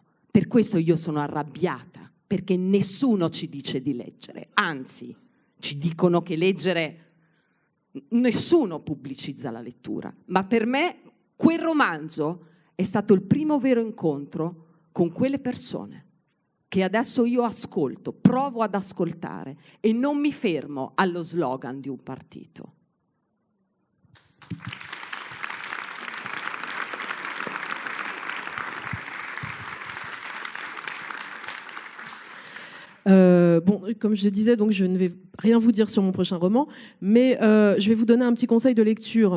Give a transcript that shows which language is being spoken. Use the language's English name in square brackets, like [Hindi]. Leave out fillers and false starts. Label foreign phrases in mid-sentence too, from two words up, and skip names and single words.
[Italian] Per questo io sono arrabbiata, perché nessuno ci dice di leggere, anzi ci dicono che leggere, nessuno pubblicizza la lettura, ma per me quel romanzo è stato il primo vero incontro con quelle persone che adesso io ascolto, provo ad ascoltare e non mi fermo allo slogan di un partito. [French] Bon, comme je le disais, donc je ne vais rien vous dire sur mon prochain roman, mais je vais vous donner un petit conseil de lecture.